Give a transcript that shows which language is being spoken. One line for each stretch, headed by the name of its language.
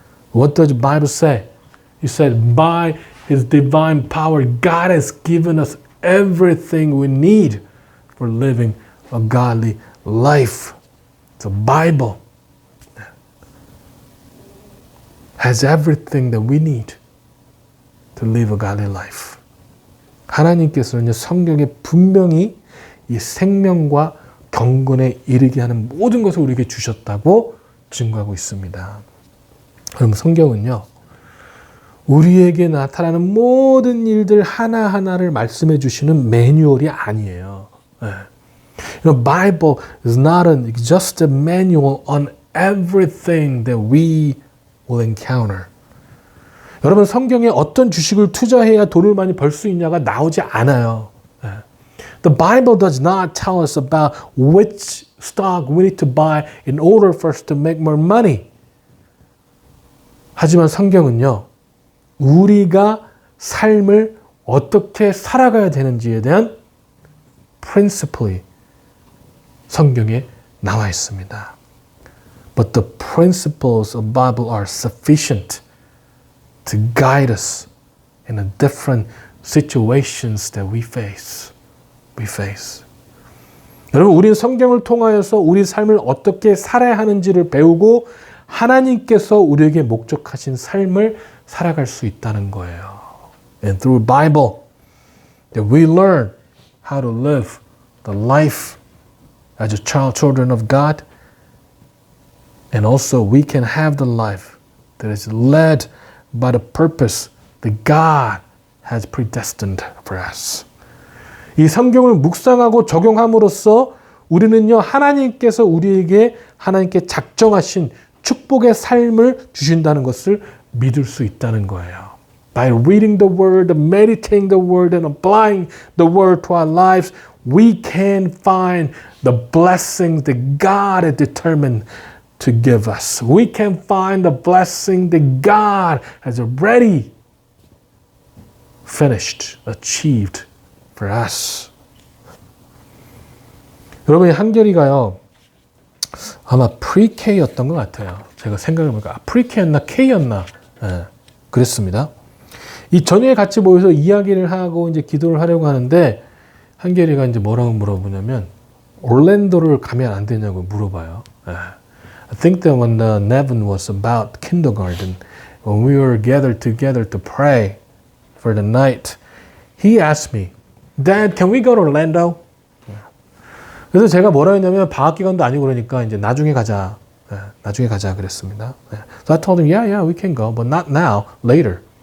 English: What does the Bible say? He said, by His divine power, God has given us everything we need for living a godly life. The Bible has everything that we need to live a godly life.
Korean: 하나님께서는 성경에 분명히 이 생명과 경건에 이르게 하는 모든 것을 우리에게 주셨다고 증거하고 있습니다. 여러분, 성경은요, 우리에게 나타나는 모든 일들 하나하나를 말씀해 주시는 매뉴얼이 아니에요.
English: The Bible is not just a manual on everything that we will encounter.
Korean: 여러분, 성경에 어떤 주식을 투자해야 돈을 많이 벌 수 있냐가 나오지 않아요.
English: The Bible does not tell us about which stock we need to buy in order for us to make more money.
Korean: 하지만 성경은요, 우리가 삶을 어떻게 살아가야 되는지에 대한 principle이 성경에 나와 있습니다.
English: But the principles of Bible are sufficient to guide us in the different situations that we face.
Korean: 여러분, 우리는 성경을 통하여서 우리 삶을 어떻게 살아야 하는지를 배우고 하나님께서 우리에게 목적하신 삶을 살아갈 수 있다는 거예요.
English: And through Bible, that we learn how to live the life as a children of God. And also we can have the life that is led by the purpose that God has predestined for us.
Korean: 이 성경을 묵상하고 적용함으로써 우리는요, 하나님께서 우리에게 하나님께 작정하신 축복의 삶을 주신다는 것을 믿을 수 있다는 거예요.
English: By reading the Word, meditating the Word, and applying the Word to our lives, we can find the blessings that God has determined to give us. We can find the blessing that God has already finished, achieved for us.
Korean: 여러분, 이 한결이가요, 아마 pre-K였던 것 같아요. 제가 생각해보니까 pre-K였나 K였나 그랬습니다. 이 저녁에 같이 모여서 이야기를 하고 이제 기도를 하려고 하는데 한결이가 이제 뭐라고 물어보냐면 올랜도를 가면 안 되냐고 물어봐요.
English: I think that when Nevin was about kindergarten, when we were gathered together to pray for the night, he asked me, Dad, can we go to Orlando?
Korean: 그래서 제가 뭐라 했냐면 방학 기간도 아니고 그러니까 이제 나중에 가자. 나중에 가자 그랬습니다.
English: So I told him, yeah, we can go, but not now, later.